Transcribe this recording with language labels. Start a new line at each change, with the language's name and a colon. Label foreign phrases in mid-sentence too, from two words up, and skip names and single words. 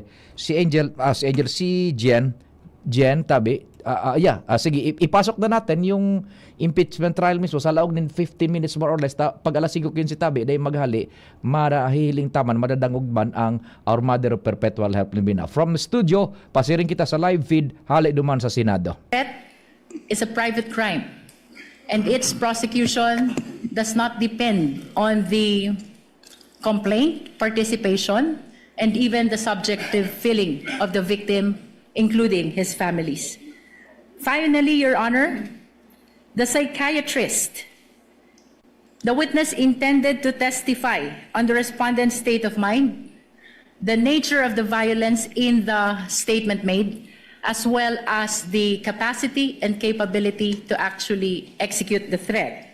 Filipino: Si Jen, tabi, sige, ipasok na natin yung
English: impeachment trial
Filipino: mismo sa laog ng 15 minutes
English: more or less.
Bikol: Pag alas 5:15 tabi, dahil maghali, marahihiling taman, madadangugman ang Our Mother of Perpetual Help Libina.
English: From the studio,
Bikol: pasiring kita sa live feed, hali duman sa Senado.
English: That is a private crime and its prosecution does not depend on the complaint, participation, and even the subjective feeling of the victim, including his families. Finally, Your Honor, the psychiatrist, the witness intended to testify on the respondent's state of mind, the nature of the violence in the statement made, as well as the capacity and capability to actually execute the threat.